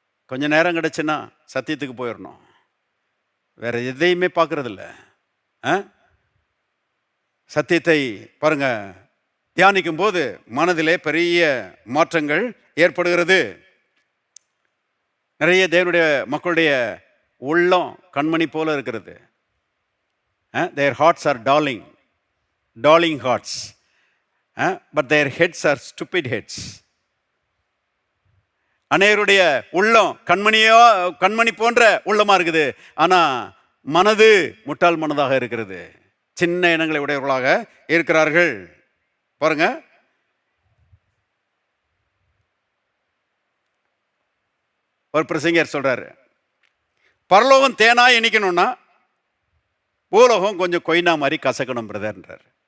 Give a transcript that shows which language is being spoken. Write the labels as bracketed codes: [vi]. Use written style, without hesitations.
[ta] கொஞ்சம் நேரம் கிடைச்சுன்னா சத்தியத்துக்கு போயிடணும், வேற எதையுமே பார்க்கறதில்ல. சத்தியத்தை பாருங்க, தியானிக்கும் போது மனதிலே பெரிய மாற்றங்கள் ஏற்படுகிறது. நிறைய தேவனுடைய மக்களுடைய உள்ளம் கண்மணி போல இருக்கிறது. [en] their hearts are darling hearts, but their heads are stupid heads. [ta] அநேகருடைய உள்ளம் கண்மணி போன்ற உள்ளமா இருக்குது, ஆனா மனது முட்டாள் மனதாக இருக்கிறது. சின்ன எண்ணங்களை உடையவர்களாக இருக்கிறார்கள். பாருங்க, ஒரு பிரசங்கர் சொல்றாரு, பரலோகம் தேனா இனிக்கணும்னா பூலோகம் கொஞ்சம் கொய்னா மாதிரி கசக்கணும் பிரதர்ன்றார்.